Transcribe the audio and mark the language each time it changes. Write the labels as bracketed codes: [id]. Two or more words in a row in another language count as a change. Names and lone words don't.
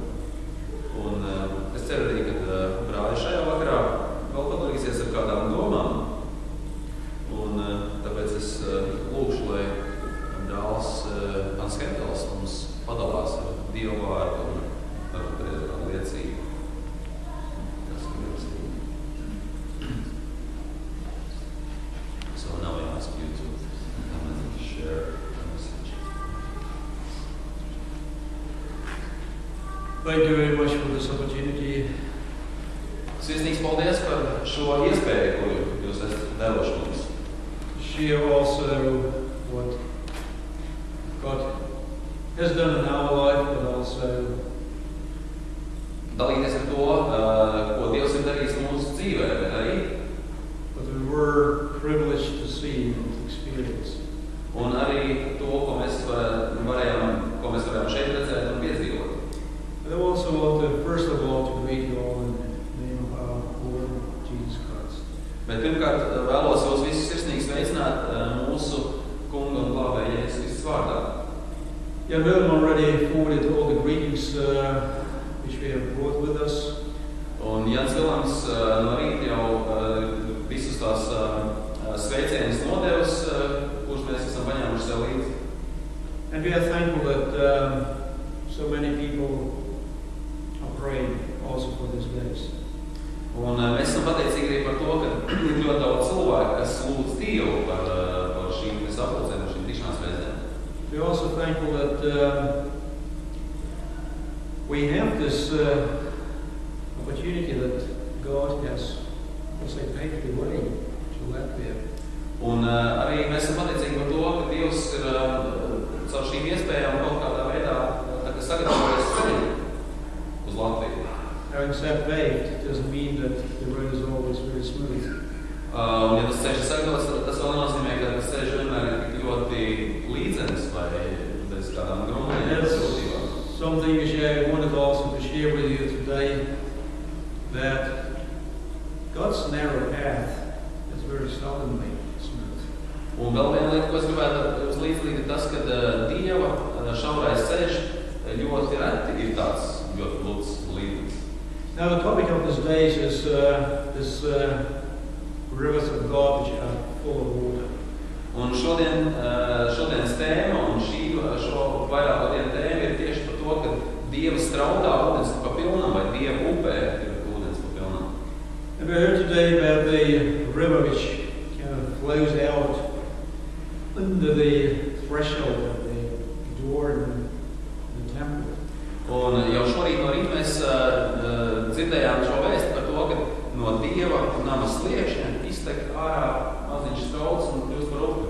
[lv] Un es ceru arī, ka brāļi šajā vakarā vēl padalīsies ar kādām domām. Un tāpēc es lūkšu, lai brālis Hans Hendels mums padalās ar Dievu vārdu un ar liecību. [en] So now I ask you to come and share. Thank you very much for this opportunity. [lv] Sirsnīgs paldies par šo iespēju, ko jūs esat devuši mums. [en] Share also what God has done in our life, but also [lv] dalīties ar to, ko Dievs ir darījis mūsu dzīvē, bet arī [en] what we were privileged to see and to experience. [lv] Un arī to, ko mēs varējām šeit redzēt un piedzīvot. [en] And I also want to, first of all, to greet you all in the name of our Lord Jesus Christ. [lv] Bet pirmkārt vēlos jūs visus sirsnīgi sveicināt mūsu kunga un glābēja Jēzus Kristus vārdā. [en] Jan Willem already forwarded all the greetings which we have brought with us. [lv] Un Jans Vilams no rīta jau visus tās sveicienus nodevis, kurus mēs esam paņēmuši sev līdzi. [en] And we are thankful that so many people are praying also for these days. [lv] Un mēs esam pateicīgi pateicīgi arī par to, ka ir ļoti daudz cilvēku, kas lūdz Dievu par šīm sapulcēm, par šīm tikšanās reizēm. [en] We're also thankful that we have this opportunity that God has also paved the way to Latvia. [lv] Un arī mēs esam pateicīgi par to, ka Dievs ir caur šīm iespējām kaut kādā veidā sagatavojis ceļu uz Latviju. [en] Having said paved doesn't mean that the road is always very smooth. [lv] Un ja tas ceļš ir sagatavots, tas vēl nenozīmē, ka tas ceļš vienmēr ir tik ļoti līdzenis vai bez kādām grūtībām. [en] Something which I wanted also to share with you today, that God's narrow path is very seldomly smooth. [lv] Un vēl viena lieta, ko es gribētu uz līdzdalīt, ir tas, ka Dieva šaurais ceļš ļoti reti ir tāds ļoti lūdz līdzenis. [en] Now the topic of this day is this rivers of God which are full of water. [lv] Un šodienas tēma un šo vairāko dienu tēma ir tieši par to, ka Dieva straudā ūdens pa pilnam vai Dieva upē ir ūdens pa pilnam. [en] And we heard today about the river which kind of flows out under the threshold of the door in the temple. [lv] Un jau šorīt no rīta mēs dzirdējām šo vēstu par to, ka no Dieva nama sliekšņa iztek ārā maziņš strauts un kļūst par upi.